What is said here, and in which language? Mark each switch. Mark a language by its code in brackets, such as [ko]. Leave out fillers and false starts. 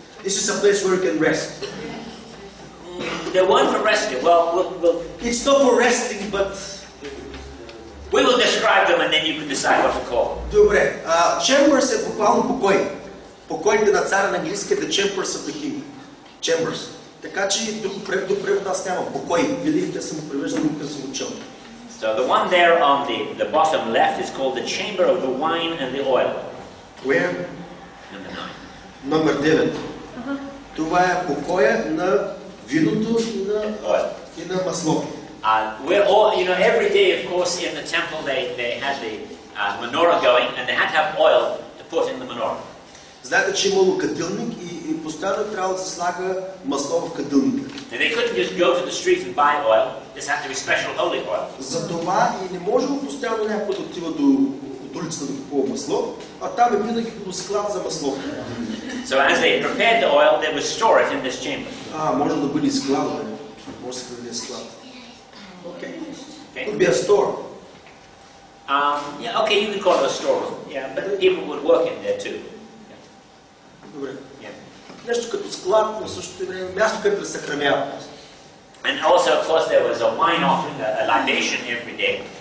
[en] This is a place where you can rest. The one for resting. Well, It's not for resting, but we will describe them and then you can decide what to call them. [bg] добре. Chambers е буквално покой. Покоите на царя на английски [en] the chambers of the king. Chambers. [bg] Така че друг превод аз нямам. Покой. Винаги те съм го превеждал, когато съм учил. [en] So the one there on the bottom left is called the chamber of the wine and the oil. Where? Number 9. [bg] Номер 9. Това е покоя на виното и на маслото. [en] We're all, every day, of course, in the temple they had the menorah going, and they had to have oil to put in the menorah. [bg] Знаете, че имало кадилник и постоянно трябва да се слага масло в кадилника. [en] And they couldn't just go to the street and buy oil. This had to be special holy oil. [bg] Затова и не можело постоянно някой да отива от улицата да купува масло, а там е винаги като склад за масло. [en] So as they prepared the oil, they would store it in this chamber. [bg] Може да бъде склад, може да бъде склад. Okay. [en] Could be a store. Yeah, okay, you can call it a storeroom. Yeah, but people would work in there too. [bg] Добре. Yeah. Нещо като склад, но също време място, където да се съхранява. [en] And also, of course, there was a wine offering, a libation every day.